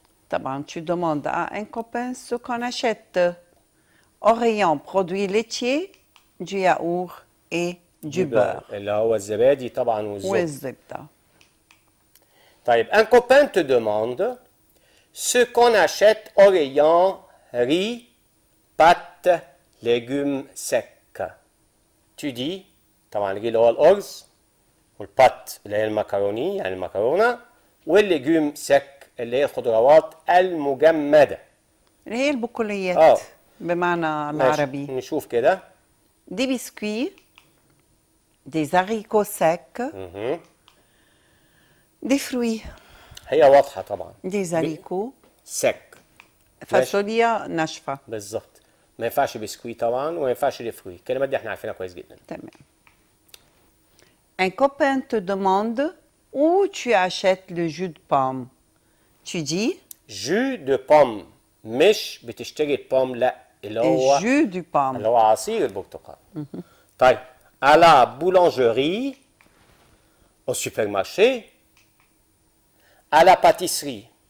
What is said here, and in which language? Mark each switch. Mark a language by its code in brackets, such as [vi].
[ar] طبعا [fr] tu demandes à un copain ce qu'on achète au rayon produits laitiers, du yaourt et du beurre. [ar] اللي هو الزبادي طبعا والزبدة. طيب [fr] un copain te demande ce qu'on achète au rayon riz, pâtes, légumes secs. Tu dis [ar] طبعا الري اللي هو الأرز والبات اللي هي المكروني يعني المكرونة والليجوم سك اللي هي الخضروات المجمدة اللي هي البقوليات بمعنى العربي. نشوف كده. [fr] Des biscuits, des haricots secs, des fruits. [ar] هي واضحة طبعا. [fr] des haricots سك. [ar] فاصوليا ناشفة. بالظبط. ما ينفعش بسكوي طبعا وما ينفعش الفروي. الكلمات دي احنا عارفينها كويس جدا. تمام. [fr] Un copain te demande où tu achètes le jus de pomme. Tu dis jus de pomme. [ar] مش بتشتري البوم لا اللي هو [fr] jus du pomme. [ar] اللي هو عصير البرتقال. طيب [fr] à la boulangerie, au supermarché, à la pâtisserie.